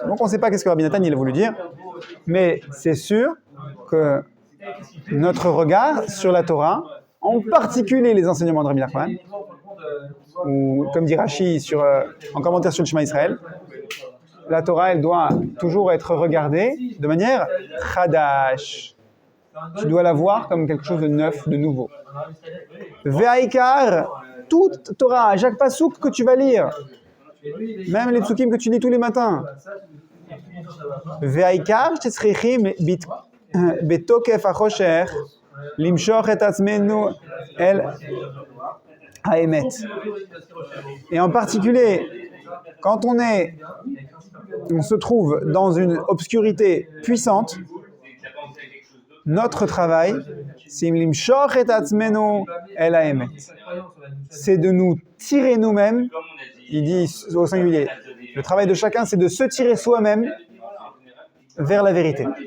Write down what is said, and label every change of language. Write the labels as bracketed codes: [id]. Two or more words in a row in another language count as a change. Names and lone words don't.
[fr] Donc on ne sait pas qu'est-ce que Rabbi Nathan il a voulu dire, mais c'est sûr que notre regard sur la Torah, en particulier les enseignements de Rabbi Nachman, ou comme dit Rashi en commentaire sur le Shema Israël, la Torah, elle doit toujours être regardée de manière chadash. Tu dois la voir comme quelque chose de neuf, de nouveau. Ve'aikar, toute Torah, chaque pasouk que tu vas lire, même les psukim que tu lis tous les matins. [he] ועיקר, שצריכים בתוקף החושך, למשוך את עצמנו אל האמת. [fr] Et en particulier, quand on se trouve dans une obscurité puissante, notre travail, c'est de nous tirer nous-mêmes, il dit au singulier, le travail de chacun, c'est de se tirer soi-même vers la vérité.